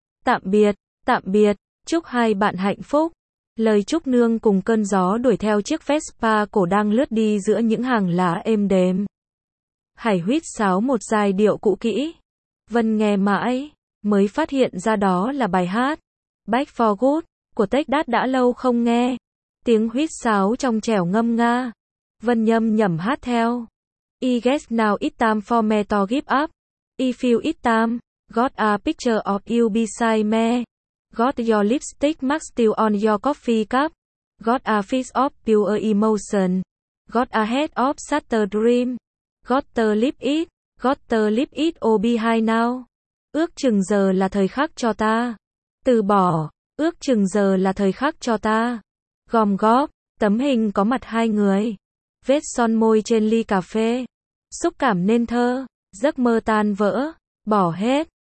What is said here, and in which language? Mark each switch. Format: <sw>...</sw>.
<vi>Tạm biệt, chúc hai bạn hạnh phúc. Lời chúc nương cùng cơn gió đuổi theo chiếc Vespa cổ đang lướt đi giữa những hàng lá êm đềm. Hải huýt sáo một giai điệu cũ kỹ. Vân nghe mãi, mới phát hiện ra đó là bài hát Back for Good của Take That đã lâu không nghe. Tiếng huýt sáo trong trẻo ngâm nga. Vân nhâm nhẩm hát theo.</vi> <en>I guess now it's time for me to give up. I feel it's time. Got a picture of you beside me. Got your lipstick mark still on your coffee cup. Got a face of pure emotion. Got a head of shattered dream. Got to leave it. Got to leave it all behind now.</en> <vi>Ước chừng giờ là thời khắc cho ta. Từ bỏ. Ước chừng giờ là thời khắc cho ta. Gom góp. Tấm hình có mặt hai người. Vết son môi trên ly cà phê. Xúc cảm nên thơ. Giấc mơ tan vỡ. Bỏ hết.</vi>